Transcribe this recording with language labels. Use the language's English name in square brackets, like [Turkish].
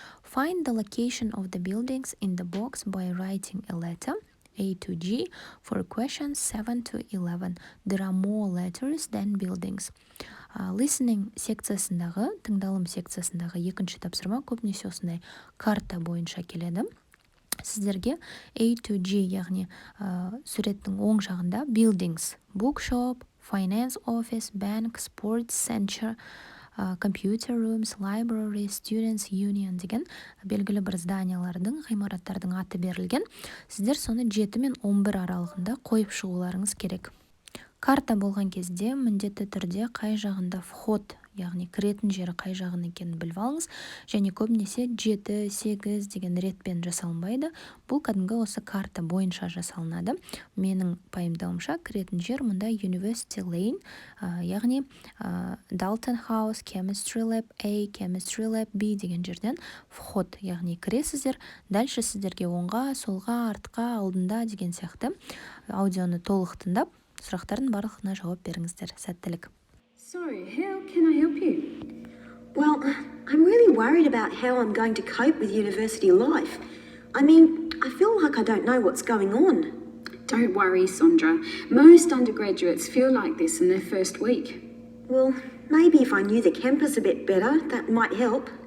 [English] Find the location of the buildings in the box by writing a letter A to G for questions 7 to 11. There are more letters than buildings. [Kazakh] Listening секциясындағы, тыңдалым секциясындағы екінші тапсырма көбінесе осындай карта бойынша келеді. Сіздерге A to G, яғни суреттің оң жағында buildings, bookshop, finance office, bank, sports center, computer rooms, library, students union деген белгілі бір зданиялардың, ғимараттардың аты берілген. Сіздер соны 7 мен 11 аралығында қойып шығуларыңыз керек. Карта болған кезде міндетті түрде қай жағында вход, яғни кіретін жері қай жағын екенін біліп алыңыз, және көбінесе 7, 8 деген ретпен жасалынбайды. Бұл кәдімгі осы карта бойынша жасалынады. Менің пайымдауымша кіретін жер мұнда University Lane, яғни Dalton House, Chemistry Lab A, Chemistry Lab B деген жерден вход, яғни кіресіздер. Дальше сіздерге оңға, солға, артқа, алдында деген сияқты аудионы толық тыңдап, сұрақтардың барлығына жауап беріңіздер. Сәттілік. [English] So, how can I help you? Well, I'm really worried about how I'm going to cope with university life. I mean, I feel like I don't know what's going on. Don't worry, Sondra. Most undergraduates feel like this in their first week. Well, maybe if I knew the campus a bit better, that might help.